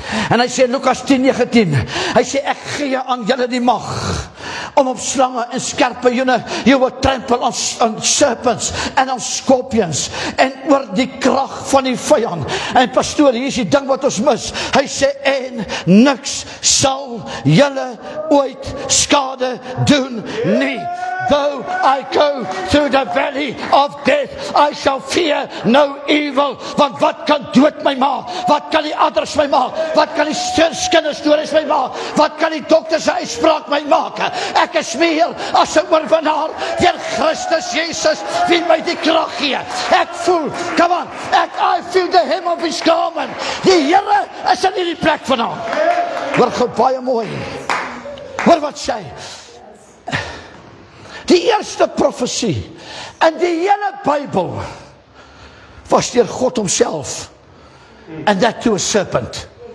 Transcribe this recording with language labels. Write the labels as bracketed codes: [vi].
[af] En hy sê, Lukas 10:19, hy sê, ek gee aan julle die mag, om op slange en skorpioene, jy wil trampel [en] on serpents [af] en [en] on scorpions, [af] en oor die krag van die vyand. En pastoor, hier is die ding wat ons mis. Hy sê, en niks sal julle ooit skade doen nie. [en] Though I go through the valley of death, I shall fear no evil. [af] Want wat kan dood my maak? Wat kan die adders my maak? Wat kan die kinderstories my maak? Wat kan die dokter se uitspraak my maak? Ek is meer as 'n oorwinnaar deur Christus Jesus, wie my die krag gee. Ek voel, [en] come on, I feel the hem of his garment. [af] Die Here is in hierdie plek vanaand. Hoor gou baie mooi. Hoor wat sê. Die eerste profesie in die hele Bybel was deur God homself, [en] and that to a serpent.